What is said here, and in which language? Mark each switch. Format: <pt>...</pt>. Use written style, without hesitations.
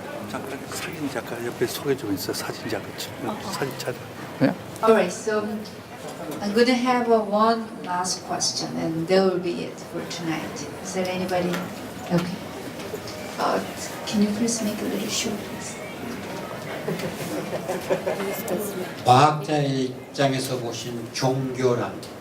<ko>잠깐 사진 작가 옆에 소개 좀 있어. 사진 작가 사진 찾아.</ko> <en>Yeah. All right, so I'm going to have one last question and that will be it for tonight. Is there anybody? Okay. Can you please make a little short, please?</en> <ko>과학자의 입장에서 보신 종교란</ko>